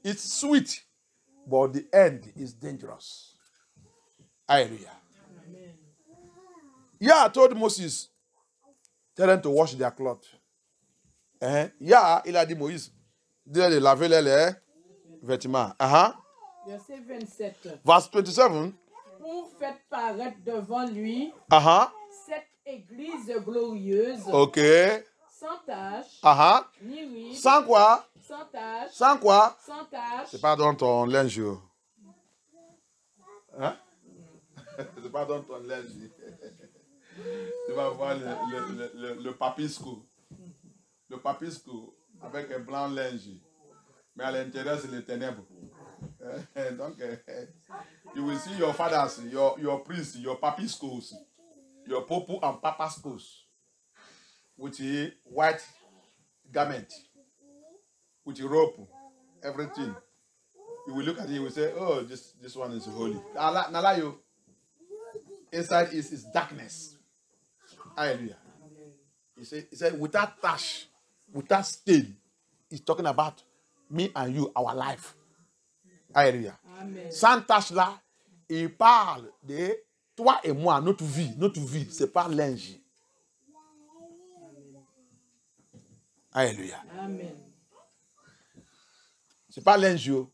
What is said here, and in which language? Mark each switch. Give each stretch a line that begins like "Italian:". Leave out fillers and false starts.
English: It's sweet, but the end is dangerous. Hallelujah. Yah told Moses, tell them to wash their clothes.
French: Yah, il a dit Moïse, de laver les vêtements. Verset 27.
English: Verse 27.
French: Pour faire paraître devant lui cette église glorieuse. OK. Sans tache. Ni ride. Sans quoi? Sans tache. Sans quoi? Sans tache. C'est pas dans ton linge. C'est pas dans ton linge. Tu vas voir le papisco. Le papisco avec un blanc linge. Mais à l'intérieur, c'est les ténèbres. Donc,
English: you will see your fathers, your priests, your papiscos, your popo and papascos, with a white garment, with a rope, everything. You will look at it, you will say, oh, this one is holy. Nalayo. Inside is darkness. Hallelujah. He said, without tash, without stain, he's talking about me and you, our life. Hallelujah. Amen.
French: Sans tache là, il parle de toi et moi, notre vie, c'est pas linge. Alléluia. Amen. C'est pas linge.